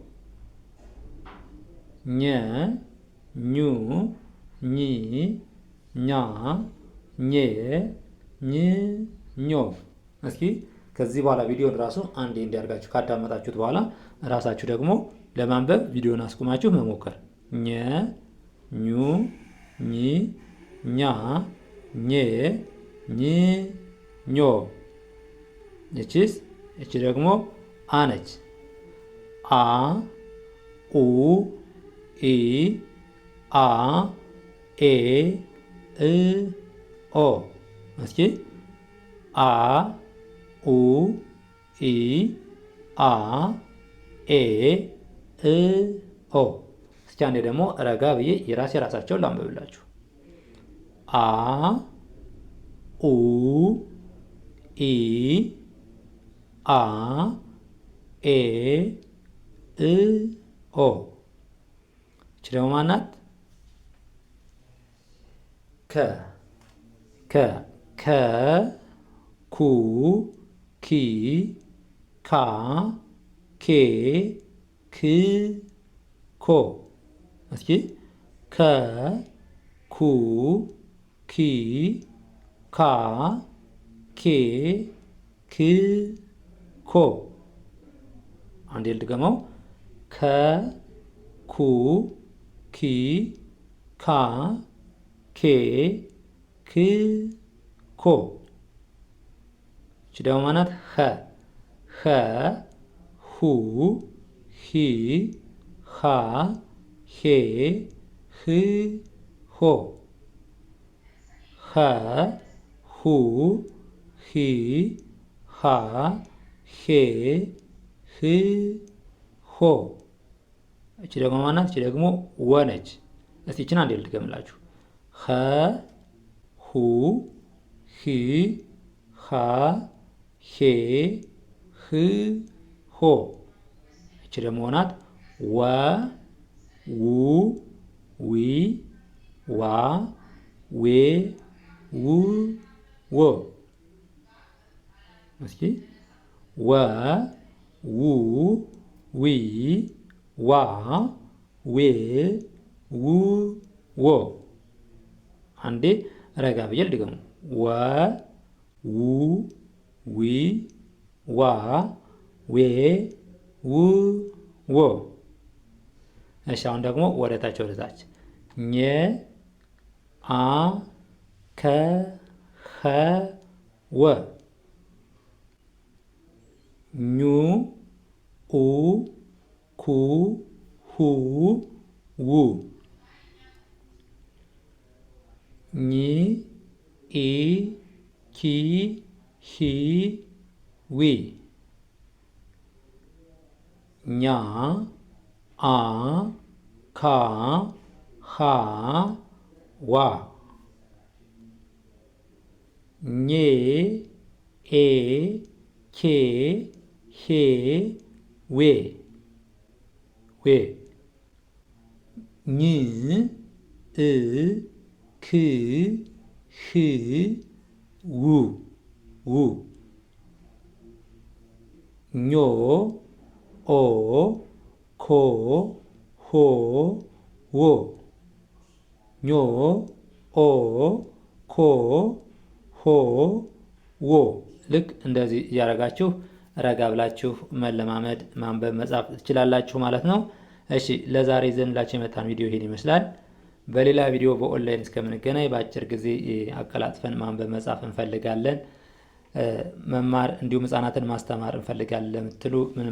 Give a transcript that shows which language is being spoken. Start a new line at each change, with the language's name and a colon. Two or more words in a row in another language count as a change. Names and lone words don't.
Amharic: ኘ ኙ ኚ ኛ ኜ ኝ ኞ። እስኪ ከዚህ በኋላ ቪዲዮን ራሱ አንዴ እንዲያርጋችሁ ካዳመጣችሁት በኋላ ራሳችሁ ደግሞ ለማንበብ ቪዲዮን አስቁማችሁ መሞከር። ኘ ኙ ኚ ኛ ኜ ኝ ኞ። እቺ ደግሞ አ ነች። አ ኡ ኢ አ ኤ እ ኦ። እስኪ አ ኡ ኢ አ ኤ እ ኦ። እስኪ አንዴ ደግሞ ረጋ ብዬ የራሳቸውን ላንብብላችሁ። አ ኡ ኢ አ ኤ እ ኦ። እቺ ደግሞ ማናት? ከ ኩ ኪ ካ ኬ ክ ኮ። እስኪ ከ ኩ ኪ ካ ኬ ክ ኮ። አንዴ ልድገመው። ከ ኩ ኪ ካ ኬ ክ ኮ። እቺ ደግሞ ማናት? ኸ ሁ ሂ ሃ ሄ ህ ሆ ኸ ሁ ሂ ሃ ሄ ህ ሆ። እቺ ደግሞ ማናት? እቺ ደግሞ ወ ነች። እስቲ እቺን አንዴ ልድገምላችሁ። ኸ ሁ ሂ ሃ ሄ ህ ሆ። እቺ ደግሞ ናት ወ ው ዊ ዋ ዌ ው ወ። እስኪ ወ ው ዊ ዋ ዌ ው ወ። አንዴ ረጋ ብዬ ልድገሙ። ወ ው ዊ ዋ ዌ ው ወ። እሺ አሁን ደግሞ ወደታች ኘ አ ከ ኸ ወ። ኙ ኡ ኩ ሁ ው ኝ ኢ ኪ ሂ ዊ ኛ አ ካ ሃ ዋ ኜ ኤ ኬ ሄ ዌ ኝ እ ክ ህ ው ኞ ኦ ኮ ሆ ዎ ኞ ኦ ኮ ሆ ዎ። ልክ እንደዚህ እያደረጋችሁ ረጋ ብላችሁ መለማመድ ማንበብ መጻፍ ትችላላችሁ ማለት ነው። እሺ ለዛሬ ዘንላችሁ የመጣን ቪዲዮ ይሄን ይመስላል። በሌላ ቪዲዮ በኦንላይን እስከምንገናኝ በአጭር ጊዜ አቀላጥፈን ማንበብ መጻፍ እንፈልጋለን። መማር እንዲሁም ህጻናትን ማስተማር እንፈልጋለን ለምትሉ ምንም